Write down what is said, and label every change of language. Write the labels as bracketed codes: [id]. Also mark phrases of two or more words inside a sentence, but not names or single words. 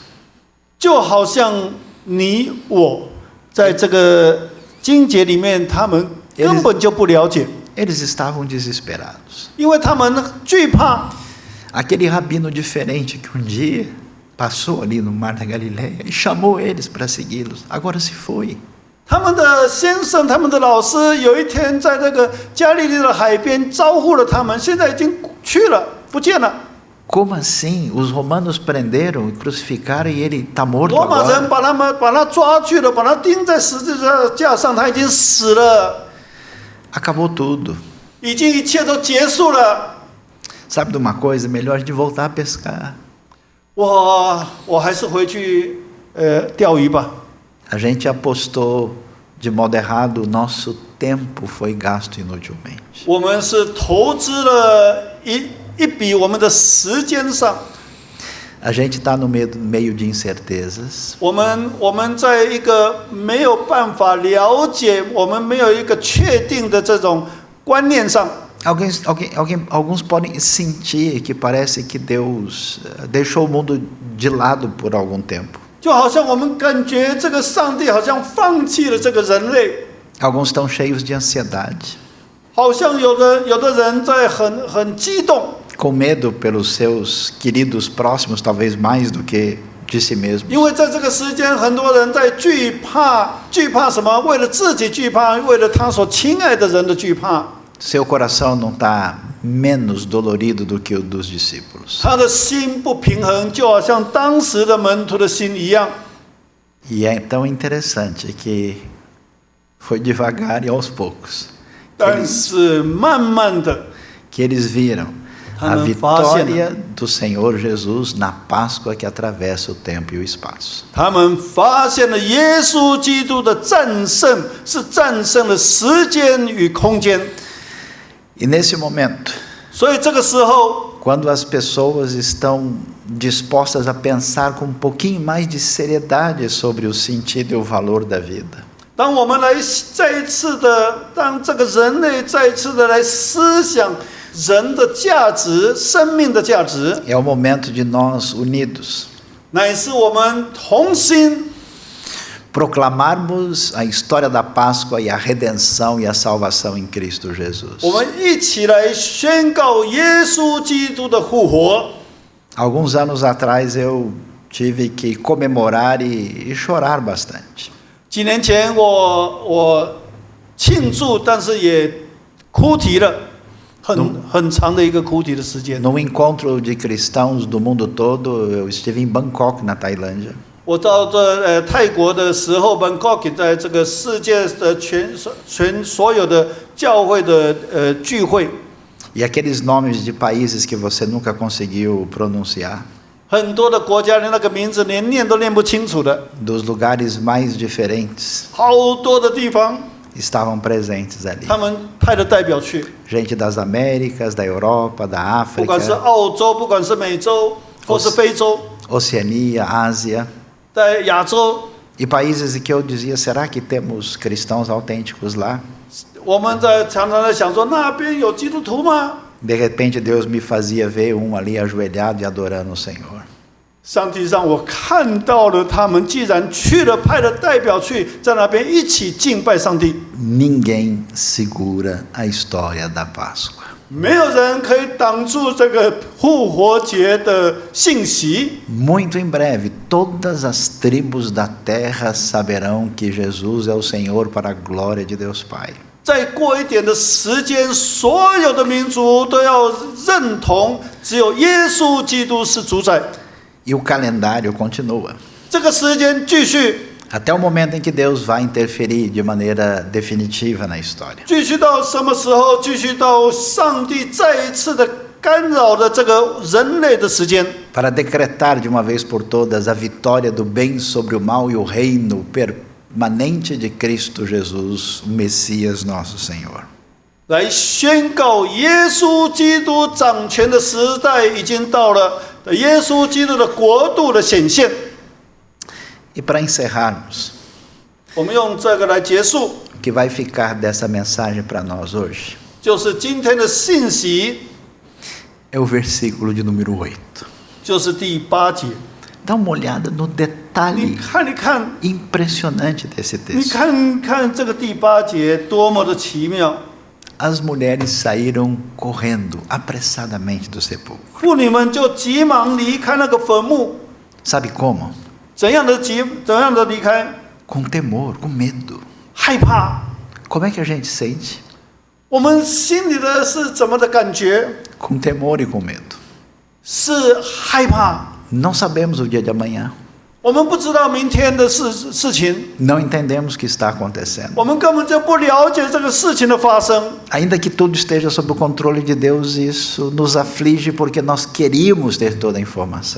[zh] 就好像你我在这个经节里面，他们根本就不了解， [pt] Eles estavam desesperados. [zh] 因为他们惧怕。 [pt] Aquele rabino diferente que um dia passou ali no Mar da Galileia e chamou eles para segui-los, agora se foi. [zh] 他们的先生、他们的老师，有一天在这个加利利的海边招呼了他们，现在已经去了，不见了。 [pt] Como assim? Os romanos prenderam e crucificaram e ele está morto [zh] 罗马人 [pt] agora? [zh] 把他抓去了，把他钉在十字架上，他已经死了， [pt] Acabou tudo. [zh] 已经一切都结束了。 [pt] Sabe de uma coisa? Melhor a gente voltar a pescar. [zh] 我还是回去钓鱼吧。 [pt] A gente apostou de modo errado, o nosso tempo foi gasto inutilmente. [zh] 我们是投资了一笔我们的时间上， [pt] A gente está no meio de incertezas. [zh] 我们在一个没有办法了解，我们没有一个确定的这种观念上。 [pt] Alguns podem sentir que parece que Deus deixou o mundo de lado por algum tempo. [zh] 就好像我们感觉这个上帝好像放弃了这个人类， [pt] Alguns estão cheios de ansiedade, [zh] 好像有的人在很激动， [pt] com medo pelos seus queridos próximos, talvez mais do que de si mesmos. [zh] 因为在这个时间，很多人在惧怕什么？为了自己惧怕，为了他所亲爱的人的惧怕。 [pt] Seu coração não está menos dolorido do que o dos discípulos. [zh] 他的心不平衡，就好像当时的门徒的心一样。 [pt] E é tão interessante que foi devagar e aos poucos [zh] 但是慢慢的， [pt] que eles viram a vitória do Senhor Jesus na Páscoa que atravessa o tempo e o espaço. [zh] 他们发现了耶稣基督的战胜，是战胜了时间与空间。 [pt] E nesse momento, [zh] 所以这个时候， [pt] quando as pessoas estão dispostas a pensar com um pouquinho mais de seriedade sobre o sentido e o valor da vida, [zh] 当我们来再一次的，当这个人类再一次的来思想人的价值、生命的价值， [pt] é o momento de nós unidos [zh] 乃是我们同心 [pt] proclamarmos a história da Páscoa e a redenção e a salvação em Cristo Jesus. [zh] 我们一起来宣告耶稣基督的复活。 [pt] Alguns anos atrás eu tive que comemorar e chorar bastante. [zh] 几年前我庆祝，但是也哭啼了，很长的一个哭啼的时间。 [pt] Num encontro de cristãos do mundo todo, eu estive em Bangkok, na Tailândia. [zh] 我到这泰国的时候 ，Bangkok 在这个世界的所有的教会的聚会。 [pt] E aqueles nomes de países que você nunca conseguiu pronunciar. [zh] 很多的国家连那个名字连念都念不清楚的， [pt] dos lugares mais diferentes [zh] 好多的地方， [pt] estavam presentes ali. [zh] 他们派的代表去， [pt] Gente das Américas, da Europa, da [zh] 不管是 [pt] África, [zh] 澳洲，不管是美洲，或是非洲， [pt] Oceania, Ásia, [zh] 在亚洲， [pt] e países em que eu dizia, será que temos cristãos autênticos lá? [zh] 我们常常在想说，那边有基督徒吗？ [pt] De repente Deus me fazia ver um ali ajoelhado e adorando o Senhor. [zh] 上帝让我看到了他们，既然去了，派了代表去，在那边一起敬拜上帝。 [pt] Ninguém segura a história da Páscoa. [zh] 没有人可以挡住这个复活节的信息。 [pt] Muito em breve, todas as tribos da terra saberão que Jesus é o Senhor para a glória de Deus Pai. [zh] 再过一点的时间，所有的民族都要认同，只有耶稣基督是主宰。 [pt] E o calendário continua. [zh] 这个时间继续， [pt] Até o momento em que Deus vai interferir de maneira definitiva na história. [zh] 继续到什么时候？继续到上帝再一次的干扰的这个人类的时间， [pt] Para decretar de uma vez por todas a vitória do bem sobre o mal e o reino permanente de Cristo Jesus, o Messias nosso Senhor. [zh] 来宣告耶稣基督掌权的时代已经到了，耶稣基督的国度的显现。 [pt] E para encerrarmos, [zh] 我们用这个来结束， [pt] o que vai ficar dessa mensagem para nós hoje [zh] 就是今天的信息， [pt] é o versículo de número 8. [zh] 就是第8节。 [pt] Dá uma olhada no [zh] 你 [pt] detalhe [zh] 看一看， [pt] impressionante desse [zh] 你 [pt] texto. [zh] 看看这个第8节多么的奇妙。 [pt] As mulheres saíram correndo apressadamente do sepulcro. [zh] 妇女们就急忙离开那个坟墓， [pt] Sabe como? [zh] 怎样的离开？ [pt] Com temor, com medo. [zh] 害怕。 [pt] Como é que a gente sente? [zh] 我们心里的是怎么的感觉？ [pt] Com temor e com medo. [zh] 是害怕。 [pt] Não sabemos o dia de amanhã. [zh] 我们不知道明天的事情， [pt] Não entendemos o que está acontecendo. [zh] 我们根本就不了解这个事情的发生。 [pt] Ainda que tudo esteja sob o controle de Deus, isso nos aflige porque nós queríamos ter toda a informação.